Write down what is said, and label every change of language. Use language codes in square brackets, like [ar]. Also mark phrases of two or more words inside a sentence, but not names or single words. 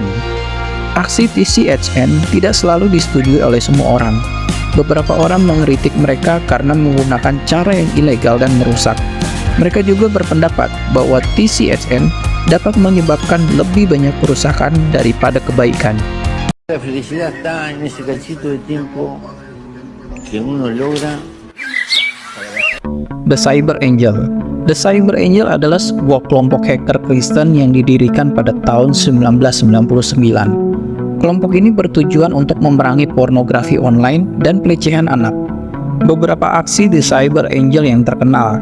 [id] Aksi TCHN tidak selalu disetujui oleh semua orang. Beberapa orang mengkritik mereka karena menggunakan cara yang ilegal dan merusak. Mereka juga berpendapat bahwa TCHN dapat menyebabkan lebih banyak kerusakan daripada kebaikan. [es] La felicidad está en ese cachito de tiempo que uno logra. [id] The Cyber Angel. The Cyber Angel adalah sebuah kelompok hacker Kristen yang didirikan pada tahun 1999. Kelompok ini bertujuan untuk memerangi pornografi online dan pelecehan anak. Beberapa aksi The Cyber Angel yang terkenal.